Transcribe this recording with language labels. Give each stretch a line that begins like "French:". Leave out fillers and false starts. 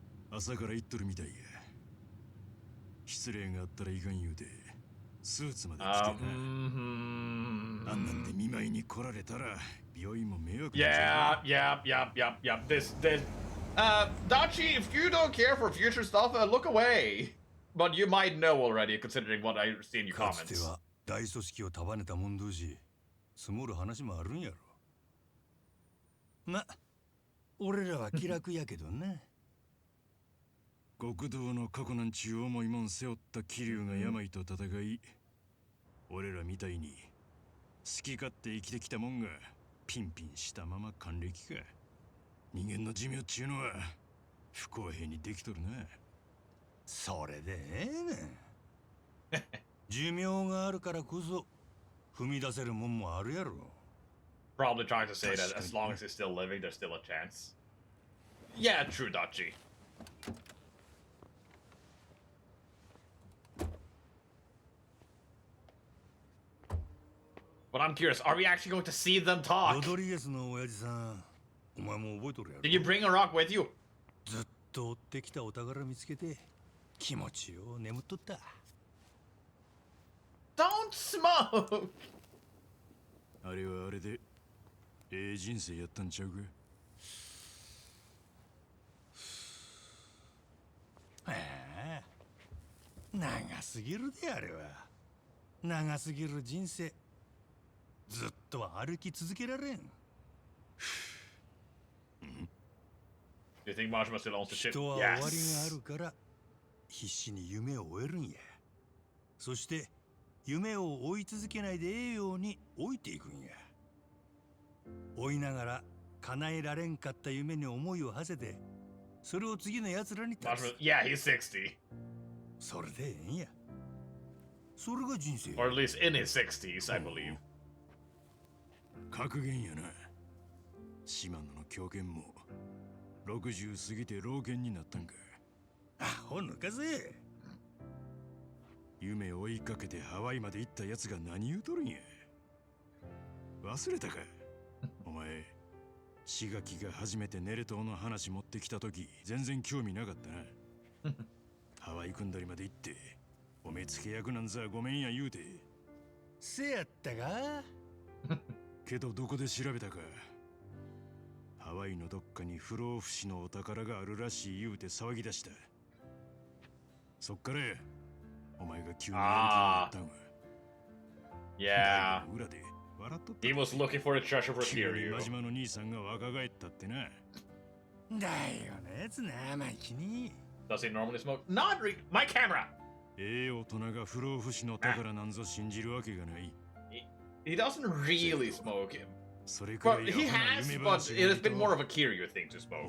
Japanese: 朝から言っとるみたいや。失礼があったらいかん言うて、スーツまで着てな。あんなんで見舞いに来られたら、病院も迷惑だ。
English: Yeah. This. Dachi, if you don't care for future stuff, look away. But you might know already, considering what I see in your comments.
Japanese: かつては大組織を束ねたもん同士、積もる話もあるんやろ。ま、俺らは気楽やけどな。極道の過去なんちゅう重いもん背負った桐生が病と戦い、俺らみたいに好き勝手生きてきたもんがピンピンしたまま還暦か。人間の寿命っちゅうのは不公平にできとるな。それでええねん。寿命があるからこそ踏み出せるもんもあるやろ。
English: Probably trying to say that as long as he's still living, there's still a chance. Yeah, true, Dachi. But I'm curious, are we actually going to see them talk? Did you bring a rock with you?
Japanese: ずっと追ってきたお宝見つけて気持ちよ眠っとった。
English: Don't smoke!
Japanese: あれはあれでええ人生やったんちゃうか。ああ、長すぎるであれは。長すぎる人生。ずっと歩き続けられん。
English: Do you think Majima still owns the ship?
Japanese: 人は終わりがあるから必死に夢を追えるんや。そして夢を追い続けないでええように追いていくんや。追いながら叶えられんかった夢に思いを馳せて、それを次の奴らに託す。
English: Yeah, he's 60.
Japanese: それでええんや。それが人生。
English: Or at least in his 60s, I believe.
Japanese: 格言やな。島野の狂犬も60過ぎて老犬になったんか。アホ抜かせ。夢を追いかけてハワイまで行ったやつが何言うとるんや。忘れたか。お前、志垣が初めてネレ島の話持ってきた時全然興味なかったな。ハワイ組んだりまで行ってお目付け役なんざごめんや言うて。せやったか。けどどこで調べたか。ハワイのどっかに不老不死のお宝があるらしい言うて騒ぎ出した。そっからお前が急にやる気になったんわ。
English: Yeah.
Japanese: 裏で笑っとった。
English: He was looking for the treasure for Kiryu.
Japanese: 真島の兄さんが若返ったってな。だよなやつ生意気に。
English: Does he normally smoke? Not really. My camera.
Japanese: ええ大人が不老不死の宝なんぞ信じるわけがない。
English: He doesn't really smoke him.
Japanese: それくら
English: But
Japanese: い
English: he has, but it has been more of a Kiryu thing to smoke.